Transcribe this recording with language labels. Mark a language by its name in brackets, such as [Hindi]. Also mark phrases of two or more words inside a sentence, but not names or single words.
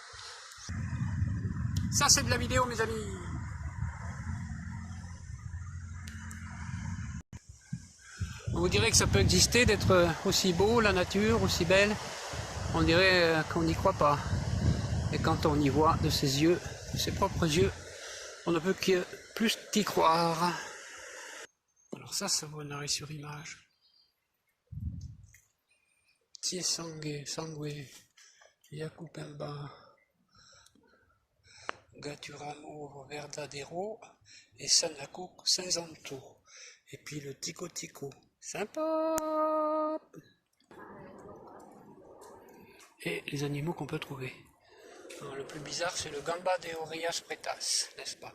[French] Ça c'est de la vidéo mes amis. On vous dirait que ça peut exister d'être aussi beau, la nature, aussi belle. On dirait qu'on n'y croit pas. Et quand on y voit de ses yeux, de ses propres yeux, on ne peut que plus qu'y croire. Alors ça vaut un arrêt sur image. Tie sangue, sangue, Yakupemba, Gaturamo Verdadero et Sanaku Cinzanto. Et puis le Tico Tico. Sympa! Et les animaux qu'on peut trouver. Alors, le plus bizarre, c'est le Gamba de Oreas Pretas, n'est-ce pas?